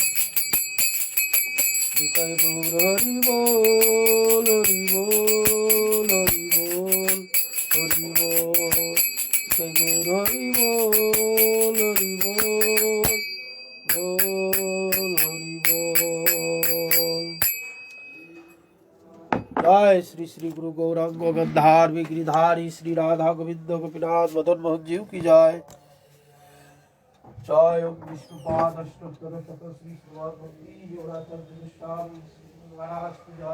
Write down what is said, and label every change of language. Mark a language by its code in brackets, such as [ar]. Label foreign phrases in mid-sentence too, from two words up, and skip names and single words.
[bn] বিজয় গৌর হরি বল হরি বল হরি বল হরি বল বিজয় গৌর হরি বল হরি বল বল হরি বল। [hi] जय श्री श्री गुरु गौरांग गंधार गिरिधारी श्री राधा गोविंद गोपीनाथ मदन मोहन जीव की जय। जय विष्णुपाद अष्टोत्तर शत श्री भक्ति योगाचार्य गोस्वामी महाराज की जय।